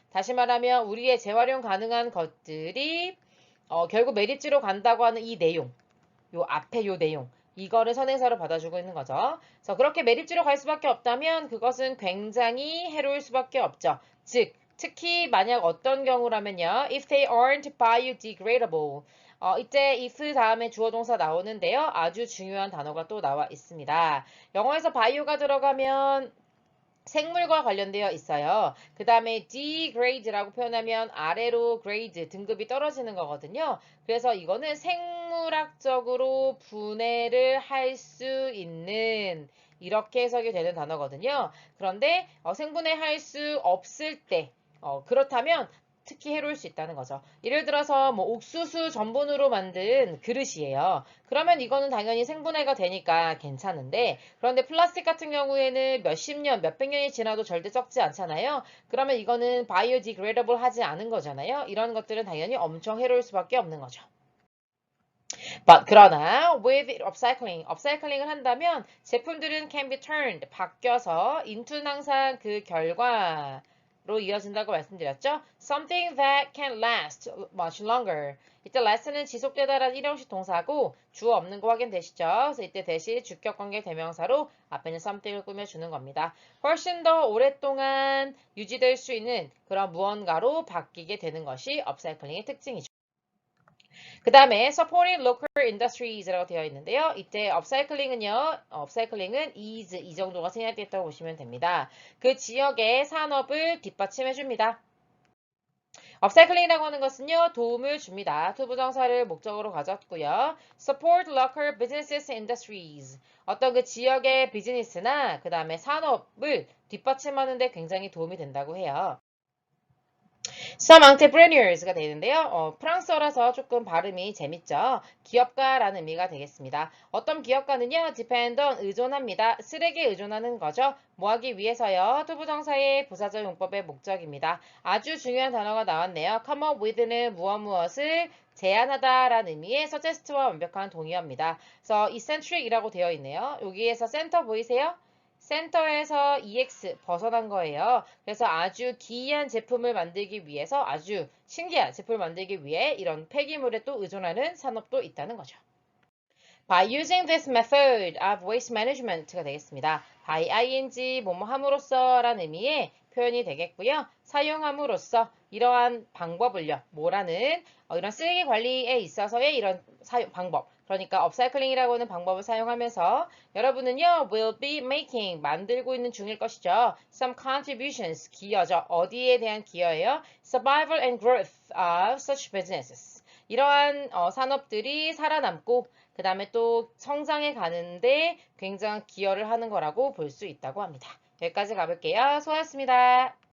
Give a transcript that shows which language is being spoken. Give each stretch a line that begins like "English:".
Korean: 다시 말하면 우리의 재활용 가능한 것들이 결국 매립지로 간다고 하는 이 내용 요 앞에 요 내용 이거를 선행사로 받아주고 있는 거죠. 그래서 그렇게 매립지로 갈 수밖에 없다면 그것은 굉장히 해로울 수밖에 없죠. 즉 특히 만약 어떤 경우라면요.
English: If they aren't biodegradable.
Korean: 이때 if 다음에 주어 동사 나오는데요. 아주 중요한 단어가 또 나와 있습니다. 영어에서 bio가 들어가면 생물과 관련되어 있어요. 그 다음에 degrade라고 표현하면 아래로 grade, 등급이 떨어지는 거거든요. 그래서 이거는 생물학적으로 분해를 할 수 있는 이렇게 해석이 되는 단어거든요. 그런데 생분해 할 수 없을 때 그렇다면 특히 해로울 수 있다는 거죠. 예를 들어서 뭐 옥수수 전분으로 만든 그릇이에요. 그러면 이거는 당연히 생분해가 되니까 괜찮은데 그런데 플라스틱 같은 경우에는 몇십 년, 몇백 년이 지나도 절대 썩지 않잖아요. 그러면 이거는 biodegradable 하지 않은 거잖아요. 이런 것들은 당연히 엄청 해로울 수밖에 없는 거죠. 그러나
English: with upcycling
Korean: 을 한다면 제품들은
English: can be turned,
Korean: 바뀌어서 into는 항상 그 결과로 이어진다고 말씀드렸죠.
English: Something that can last much longer.
Korean: 이때 last는 지속되다라는 일형식 동사고 주어 없는 거 확인되시죠? 그래서 이때 대신 주격관계 대명사로 앞에는 something을 꾸며주는 겁니다. 훨씬 더 오랫동안 유지될 수 있는 그런 무언가로 바뀌게 되는 것이 upcycling의 특징이죠. 그 다음에
English: supporting local industries
Korean: 라고 되어 있는데요. 이때 업사이클링은 is 이 정도가 생략됐다고 보시면 됩니다. 그 지역의 산업을 뒷받침해 줍니다. 업사이클링이라고 하는 것은요, 도움을 줍니다. 투부정사를 목적으로 가졌고요.
English: support local businesses and industries.
Korean: 어떤 그 지역의 비즈니스나 그 다음에 산업을 뒷받침하는 데 굉장히 도움이 된다고 해요.
English: Some entrepreneurs
Korean: 가 되는데요. 프랑스어라서 조금 발음이 재밌죠. 기업가라는 의미가 되겠습니다. 어떤 기업가는요.
English: depend on
Korean: 의존합니다. 쓰레기에 의존하는 거죠. 뭐 하기 위해서요. 투부정사의 부사적 용법의 목적입니다. 아주 중요한 단어가 나왔네요.
English: come up with
Korean: 는 무엇을 제안하다라는 의미의 suggest와 완벽한 동의어입니다. 그래서 eccentric이라고 되어 있네요. 여기에서 센터 보이세요? 센터에서 EX 벗어난 거예요. 그래서 아주 기이한 제품을 만들기 위해서 아주 신기한 제품을 만들기 위해 이런 폐기물에 또 의존하는 산업도 있다는 거죠.
English: By using this method of waste management
Korean: 가 되겠습니다. by ing 뭐뭐 함으로써 라는 의미의 표현이 되겠고요. 사용함으로써 이러한 방법을요. 뭐라는 이런 쓰레기 관리에 있어서의 이런 방법. 그러니까 업사이클링이라고 하는 방법을 사용하면서 여러분은요.
English: will be making
Korean: 만들고 있는 중일 것이죠.
English: some contributions
Korean: 기여죠. 어디에 대한 기여예요?
English: survival and growth of such businesses.
Korean: 이러한 산업들이 살아남고 그 다음에 또 성장해 가는데 굉장한 기여를 하는 거라고 볼 수 있다고 합니다. 여기까지 가볼게요. 수고하셨습니다.